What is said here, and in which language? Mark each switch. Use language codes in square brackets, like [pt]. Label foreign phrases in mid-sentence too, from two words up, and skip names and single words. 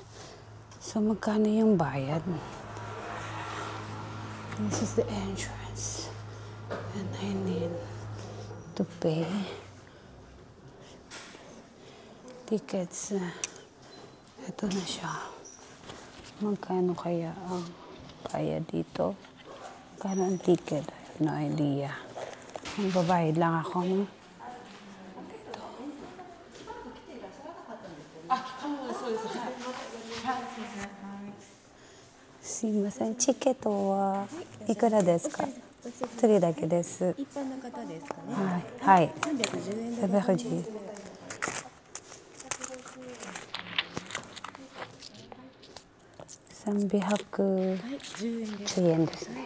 [tl] So, magkano yung bayad? [en] This is the entrance. And I need to pay. Tickets. [tl] Ito na siya. Magkano kaya ang bayad dito? Magkano ang ticket? [en] I have no idea. [tl] Magbabayad lang ako, no? Dito. [ja] Sumimasen. チケットはいくらですか？一人だけです。一般の方ですかね。はい。310円で。310円。310円ですね。